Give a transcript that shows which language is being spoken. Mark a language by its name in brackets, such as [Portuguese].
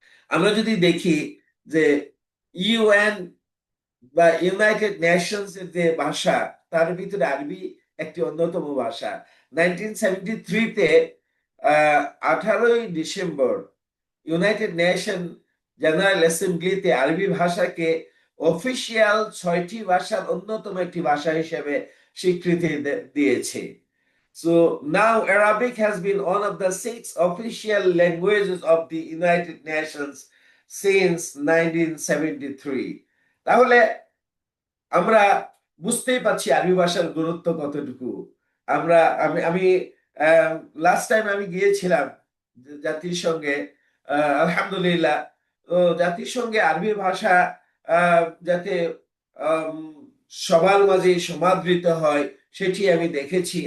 [Bangla] আমরা যদি দেখি যে ইউএন বা ইউনাইটেড নেশনস এর যে ভাষা, তার ভিতরে আরবি একটি অন্যতম ভাষা। 1973-তে 18ই ডিসেম্বর ইউনাইটেড নেশন জেনারেল অ্যাসেম্বলিতে আরবি ভাষাকে অফিসিয়াল 6টি ভাষার অন্যতম একটি ভাষা হিসেবে স্বীকৃতি দিয়েছে। [English] So now Arabic has been one of the 6 official languages of the United Nations since 1973. [Bangla] তাহলে আমরা বুঝতেই পারছি আরবি ভাষার গুরুত্ব কতটুকু। আমরা আমি আমি লাস্ট টাইম আমি গিয়েছিলাম জাতিসংঘে, আলহামদুলিল্লাহ। তো জাতিসংঘে আরবি ভাষা যাতে আম, সবার মাঝে সমাদৃত হয় সেটি আমি দেখেছি।